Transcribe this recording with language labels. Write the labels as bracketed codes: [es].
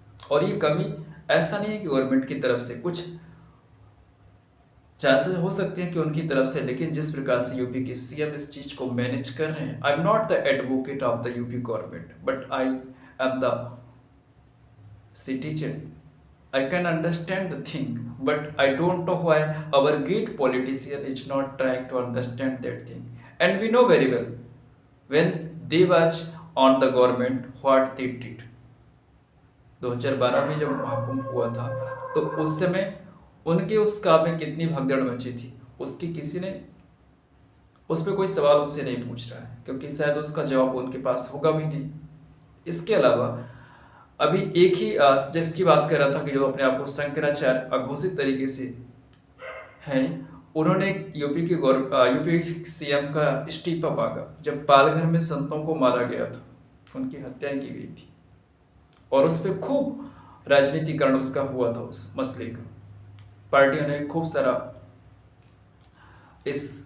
[hi] और ये कमी ऐसा नहीं है कि गवर्नमेंट की तरफ से, कुछ चांसेस हो सकते हैं कि उनकी तरफ से, लेकिन जिस प्रकार से यूपी के सीएम इस चीज को मैनेज कर रहे हैं, [en] I am not the advocate of the UP government, but I am the citizen, I can understand the thing, but I don't know why our great politician is not trying to understand that thing. And we know very well when they was on the government what they did. [hi] 2012 में जब महाकुंभ हुआ था तो उस समय उनके उस काम में कितनी भगदड़ मची थी, उसकी किसी ने उस पर कोई सवाल उनसे नहीं पूछ रहा है, क्योंकि शायद उसका जवाब उनके पास होगा भी नहीं। इसके अलावा अभी एक ही जिसकी बात कर रहा था कि जो अपने आप को शंकराचार्य अघोषित तरीके से हैं, उन्होंने यूपी सीएम का इस्तीफा मांगा जब पालघर में संतों को मारा गया था, उनकी हत्याएं की गई थी, और उस पर खूब राजनीतिकरण उसका हुआ था, उस मसले का पार्टियों ने खूब सारा इस